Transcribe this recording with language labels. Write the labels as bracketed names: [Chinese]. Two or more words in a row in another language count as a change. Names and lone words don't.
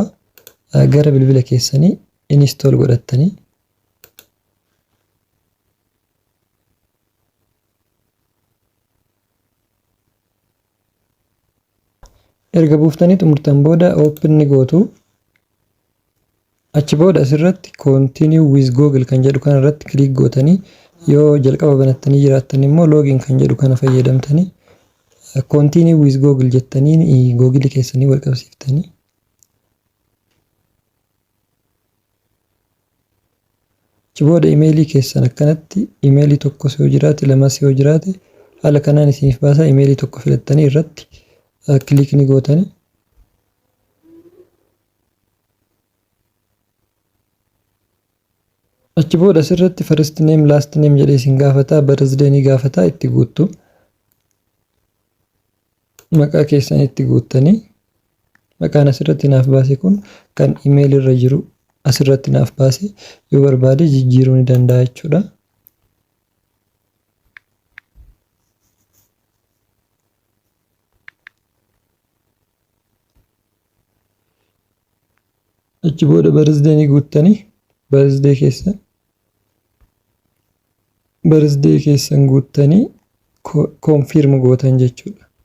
[Oromo] Gara bilbila keessanii install godhattanii erga buuftanii xumurtan booda open ni gootu. Achi booda asirratti [English] continue with Google [Oromo] kan jedhu kana irratti click gootanii yoo jalqaba banattanii jiraattan immoo login kan jedhu kana fayyadamtanii [English] continue with Google [Oromo] jettanii Google keessanii wal qabsiiftanii achi booda emailii keessan akkanatti emailii tokko yoo jiraate lamas yoo jiraate haala kanaan isiniif baasa. Emailii tokko filattanii irratti click ni gootanii achi booda asirratti [English] first name last name [Oromo] jedhee isin gaafata. Birthday ni gaafata, itti guuttu. Maqaa keessan itti guuttanii maqaan asirratti naaf baase kun kan email irra jiru asirratti naaf baase, yoo barbaade jijjiiruu ni danda'a jechuudha. Achi booda birthday ni guuttanii birthday keessan guuttanii confirm gootan jechuudha.